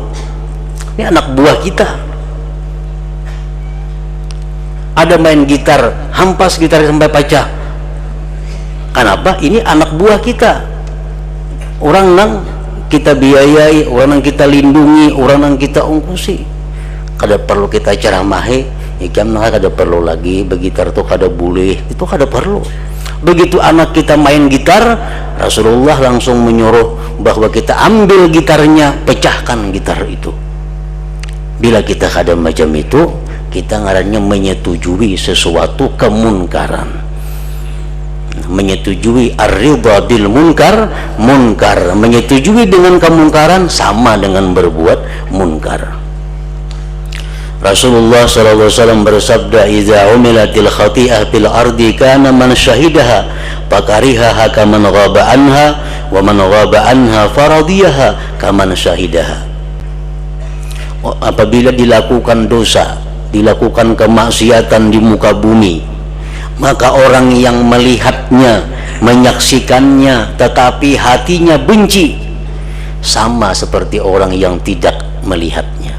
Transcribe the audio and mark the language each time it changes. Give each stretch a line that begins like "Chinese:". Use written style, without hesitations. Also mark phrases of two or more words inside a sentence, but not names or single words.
Indonesian: Ini anak buah kita, ada main gitar, hampas gitar sampai pecah. Kenapa? Ini anak buah kita, orang yang kita biayai, orang yang kita lindungi, orang yang kita ungkusi.
Banjar: Kada perlu kita ceramahi, ikam nah kada perlu lagi begitar tuh kada boleh, itu kada perlu.
Indonesian: Begitu anak kita main gitar, Rasulullah langsung menyuruh bahwa kita ambil gitarnya, pecahkan gitar itu. Bila kita kada macam itu, kita ngarannya menyetujui sesuatu kemunkaran, menyetujui
Arabic: الرضا بالمنكر,
Indonesian: munkar, menyetujui dengan kemungkaran sama dengan berbuat munkar.
Arabic: Rasulullah صلى الله عليه وسلم bersabda, "إذا عملت الخطيئة في الأرض كان من شهدها فكرهها كمن غاب عنها ومن غاب عنها فرضيها كمن شهدها."
Indonesian: Apabila dilakukan dosa, dilakukan kemaksiatan di muka bumi, maka orang yang melihatnya, menyaksikannya tetapi hatinya benci, sama seperti orang yang tidak melihatnya.